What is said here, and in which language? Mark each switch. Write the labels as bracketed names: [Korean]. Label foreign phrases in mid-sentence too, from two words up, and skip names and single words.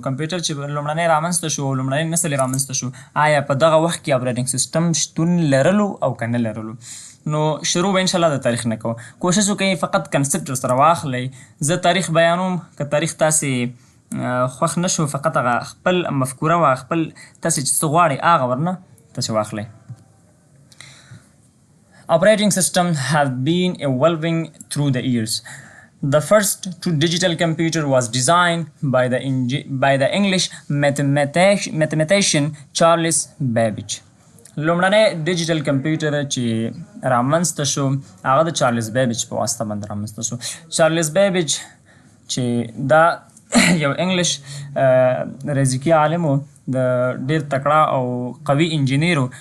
[Pashto] کمپیوټر چې لومړنی رامنځته شو، لومړنی نسل یې رامنځته شو، آیا په دغه وخت کې اپریټنګ سیسټم شتون لرلو او که نه لرلو. نو شروع به انشاءالله د تاریخ نه کوو. کوشش وکړئ فقط کنسپټ ورسره واخلئ. زه تاریخ بیانوم، که تاریخ تاسې خوښ نه شو، فقط هغه خپل مفکوره وه، خپل تاسې چې څه غواړئ هغه ورنه تاسې واخلئ. [English] Operating systems have been evolving through the years. The first two digital computer was designed by the English mathematician Charles Babbage. [Pashto] لومړنی [English] digital computer [Pashto] چې رامنځته شو هغه د چارلز بیبیج په واسطه باندې رامنځته شو. چارلز بیبیج چې دا یو انګلیش ریاضیکي عالم و، د ډېر تکړه او قوي انجینیر و.